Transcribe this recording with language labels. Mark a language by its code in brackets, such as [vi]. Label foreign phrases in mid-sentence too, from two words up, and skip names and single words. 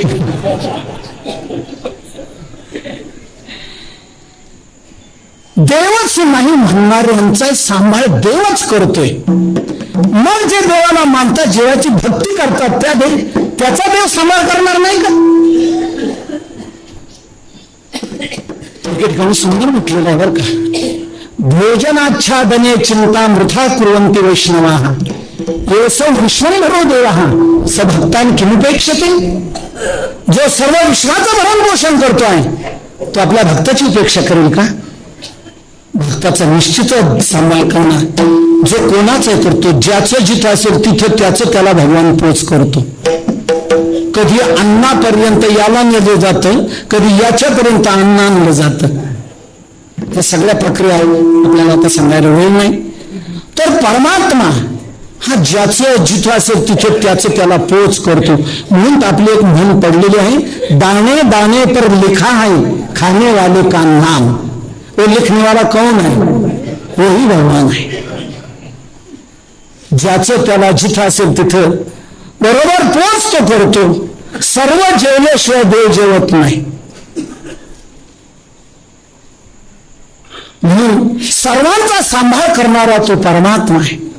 [mr] देवच नाही म्हणणाऱ्यांचा सांभाळ देवच करतोय. मग जे देवाला मानतात, देवाची भक्ती करतात, त्याचा देव सांभाळ करणार नाही का? ठिकाणी सुंदर म्हटलेलं आहे बरं का, [sa] भोजनाच्छादने चिंता मृथा कुर्वन्ति वैष्णवाः येसो विश्वंभरो देवः स भक्तान् किमुपेक्षते. [mr] जो सर्व विश्वाचं भरण पोषण करतोय तो आपल्या भक्ताची उपेक्षा करेल का? भक्ताचा निश्चित सांभाळ करणार. जो कोणाचा करतो, ज्याचं जिथं असेल तिथं त्याचं त्याला भगवान पोच करतो. कधी अन्नापर्यंत याला नेलं जातं, कधी याच्यापर्यंत अन्न आणलं जातं. या सगळ्या प्रक्रिया आपल्याला आता सांगायला वेळ नाही. तर परमात्मा हा ज्याचं जिथं असेल तिथं त्याचं त्याला पोच करतो. म्हणून आपली एक म्हण पडलेली आहे, [hi] दाणे दाणे पर लिखा है खाने वाले का नाम. वो लिखने वाला कौन है? वही भगवान है. [mr] ज्याचं त्याला जिथं असेल तिथं बरोबर पोच तो करतो. सर्व जेवल्याशिवाय देव जेवत नाही. म्हणून सर्वांचा सांभाळ करणारा तो परमात्मा आहे.